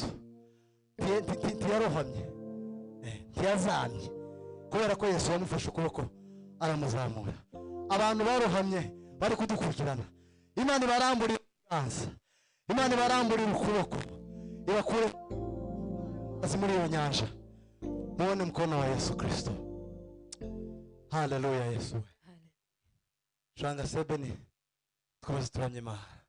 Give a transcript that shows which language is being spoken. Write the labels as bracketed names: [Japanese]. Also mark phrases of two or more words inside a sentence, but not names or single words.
[Kinyarwanda] Ntiyarohamye, ntiyazamye kubera ko Yesu yamufashe ukuboko aramuzamura. Abantu barohamye bari kudukurikirana. Imana ibaramburira ibiganza, Imana ibaramburira ukuboko ibakure muri iyo nyanja. [Swahili] Muone mkono wa Yesu Kristo. Haleluya Yesu. [Kinyarwanda] Shanga sebeni tukomeze turamye Imana.